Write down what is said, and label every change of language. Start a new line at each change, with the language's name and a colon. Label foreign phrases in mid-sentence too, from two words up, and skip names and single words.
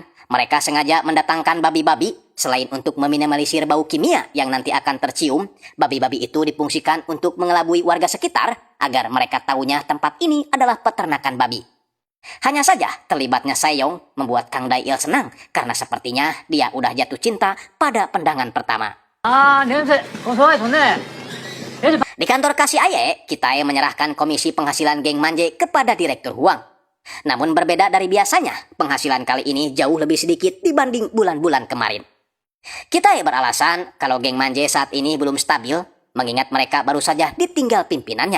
Indonesian: Mereka sengaja mendatangkan babi-babi. Selain untuk meminimalisir bau kimia yang nanti akan tercium, babi-babi itu difungsikan untuk mengelabui warga sekitar agar mereka tahunya tempat ini adalah peternakan babi. Hanya saja terlibatnya Saeyong membuat Kang Dae-il senang karena sepertinya dia udah jatuh cinta pada pandangan pertama.
Korean: 아, 냄새 고소하게 좋네.
Indonesian: Di kantor kasih Aye, Kitae menyerahkan komisi penghasilan geng Manje kepada Direktur Huang. Namun berbeda dari biasanya, penghasilan kali ini jauh lebih sedikit dibanding bulan-bulan kemarin. Kitae beralasan kalau geng Manje saat ini belum stabil, mengingat mereka baru saja ditinggal pimpinannya.